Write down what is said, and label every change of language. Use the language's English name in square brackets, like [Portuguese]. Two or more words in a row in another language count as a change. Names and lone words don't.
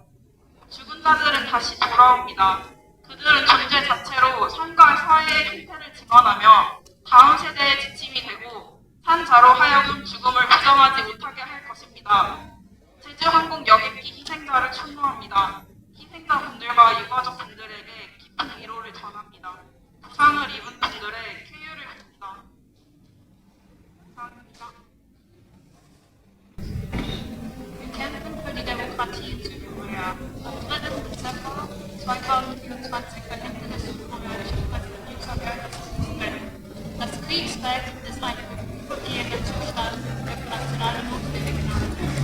[Korean] 죽은 자들은 다시 돌아옵니다. 그들은 존재 자체로 삶과 사회의 형태를 증언하며 다음 세대의 지침이 되고 산 자로 하여금 죽음을 부정하지 못하게 할 것입니다. 제주항공 여객기 희생자를 추모합니다. 희생자분들과 유가족분들에게 깊은 위로를 전합니다. 부상을 입은 분들의 쾌유를 빕니다. 감사합니다. [German] Wir kämpfen für die Demokratie in Südkorea. Am 3. Dezember 2024 verhängte das südkoreanische Präsidentschaftsgeld das Kriegsrecht. Das Kriegsrecht ist ein vorübergehender Zustand, der für nationale Notwehr genannt wird.